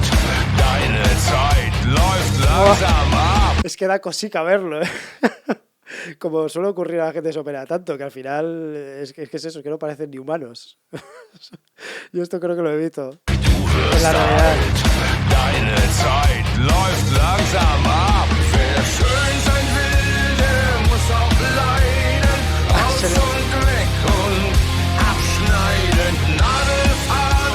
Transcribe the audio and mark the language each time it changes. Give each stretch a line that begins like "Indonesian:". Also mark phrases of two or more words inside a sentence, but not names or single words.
German: Deine Zeit läuft langsam ab.
Spanish: Es que da cosica verlo, ¿eh? Como suele ocurrir a la gente que se opera tanto, que al final es que es eso, que no parecen ni humanos. Yo esto creo que lo evito. En la realidad.
German: Deine Zeit läuft langsam ab. Wer schön sein will, der muss auch leiden. Aus und weg und abschneiden. Nadelfahrt.